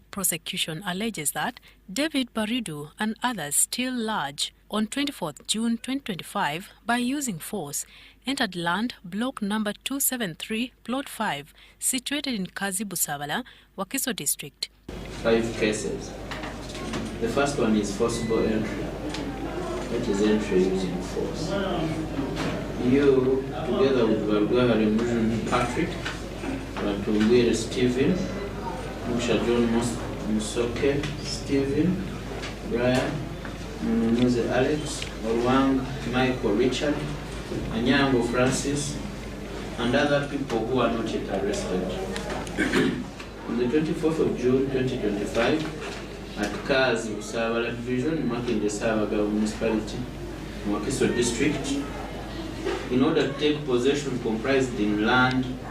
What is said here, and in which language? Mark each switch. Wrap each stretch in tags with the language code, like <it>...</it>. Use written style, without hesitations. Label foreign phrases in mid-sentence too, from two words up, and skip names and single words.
<en>Prosecution alleges that David Baridu and others still large on 24th June 2025 by using force entered land block number 273 plot 5 situated in Kazi Busawala, Wakiso district. 5 cases. The first one is forcible entry. That is entry using force. You, together with Valgwahari Mujan Patrick, Ratungwere Stephen, Musha John Musoke Stephen, Brian, Munuze Alex, Orwang Michael Richard, Anyango Francis, and other people who are not yet arrested. On the 24th of June 2025, at Kazi Busawala Division, Makinde Savaga Municipality, Wakiso District, in order to take possession of land</en>